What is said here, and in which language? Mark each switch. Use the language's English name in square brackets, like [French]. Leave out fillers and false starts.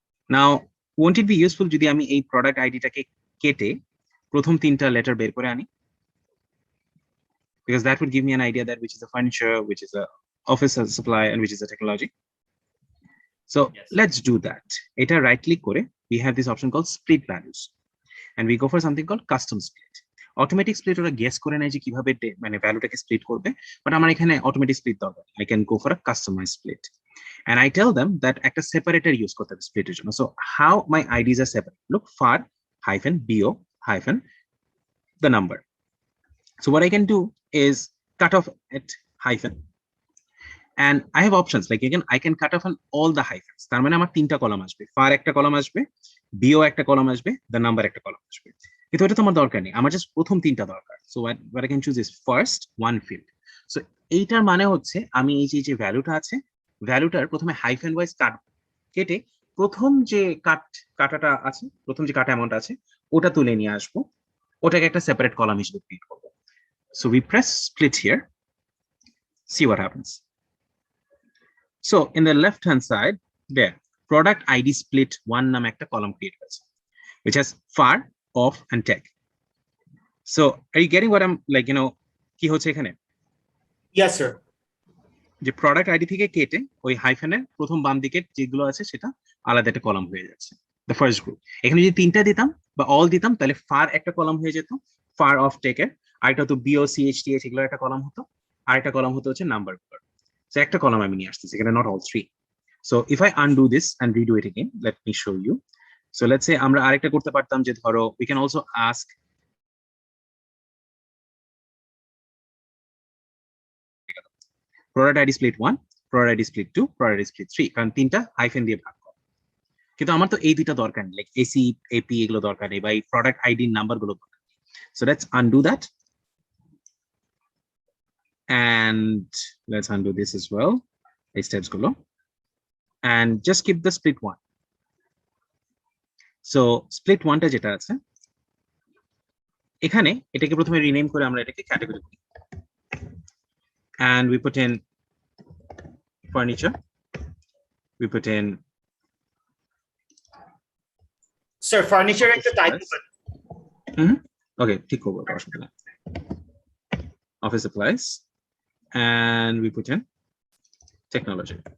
[English] Now won't it be useful [Bangla] যদি আমি এই product ID টাকে কেটে প্রথম তিনটা letter বের করে আনি? [English] Because that would give me an idea that which is a furniture, which is a office supply, and which is a technology. So Yes. let's do that. [Bangla] Eta [English] right click [Bangla] kore, [English] we have this option called split values, and we go for something called custom split. [Bangla] Automatic split ওরা guess করে নেয় যে কিভাবে মানে ভ্যালুটাকে split করবে, [English] but [Bangla] আমার এখানে automatic split দরকার। [English] I can go for a customized split, and I tell them that [Bangla] একটা [English] separator use [Bangla] করতে হবে [English] split [Bangla] এর জন্য. [English] So how my IDs are separate? Look, far hyphen bo hyphen the number. So what I can do is cut off at hyphen, and I have options like again I can cut off on all the hyphens. [Bangla] তার মানে আমার তিনটা column আসবে, far একটা column আসবে, bo একটা column আসবে, the number একটা কলাম আসবে। কিন্তু এটা তো আমার দরকার নেই, আমার জাস্ট প্রথম তিনটা দরকার। [English] So what I can choose is first one field. So [Bangla] এইটার মানে হচ্ছে আমি এই যে ভ্যালুটা আছে, ভ্যালুটার প্রথমে হাইফেন ওয়াইজ কেটে প্রথম যে কাটাটা আছে, প্রথম যে কাটা অ্যামাউন্ট আছে ওটা তুলে নিয়ে আসবো, ওটাকে একটা সেপারেট কলাম হিসেবে ক্রিয়েট করব। [English] So we press split here, see what happens. So in the left hand side there, product ID split one [Bangla] নামে একটা [English] column create [Bangla] হয়েছে, [English] which has far, off, and tech. So are you getting what I'm like, [Bangla] কি হচ্ছে এখানে? [English] Yes, sir. [Bangla] যে product ID থেকে কেটে ওই হাইফেনের প্রথম বাম দিকে যেগুলো আছে সেটা আলাদা একটা কলাম হয়ে যাচ্ছে, [English] The first group. [Bangla] এখানে যদি তিনটা দিতাম বা অল দিতাম তাহলে ফার একটা কলাম হয়ে যেত, ফার অফ টেকের, আরেকটা হতো BOCHTH, এগুলো একটা কলাম হতো, আরেকটা কলাম হতো হচ্ছে নাম্বার গুলো। So একটা কলাম আমি নিয়ে আসতেছি এখানে, [English] Not all three. So if I undo this and redo it again, let me show you. So let's say [Bangla] আমরা আরেকটা করতে পারতাম যে ধরো [English] we can also ask product ID split 1, product ID split 2, product ID split 3, [Bangla] কারণ তিনটা hyphen দিয়ে ভাগ করা। কিন্তু আমার তো এই দুইটা দরকার নেই, লাইক AC AP এগুলো দরকার নেই, বা এই প্রোডাক্ট আইডি নাম্বার গুলো দরকার নেই। [English] So let's undo that, and let's undo this as well, [Bangla] এই স্টেপস গুলো, [English] and just keep the split 1. [Bangla] So split 1টা যেটা আছে এখানে, এটাকে প্রথমে রিনেম করে আমরা এটাকে ক্যাটাগরি করি, [English] and we put in furniture, we put in [Bangla] Sir, furniture একটা টাইপ okay, ঠিক করবো, অসুবিধা নেই, [English] office supplies, and we put in technology.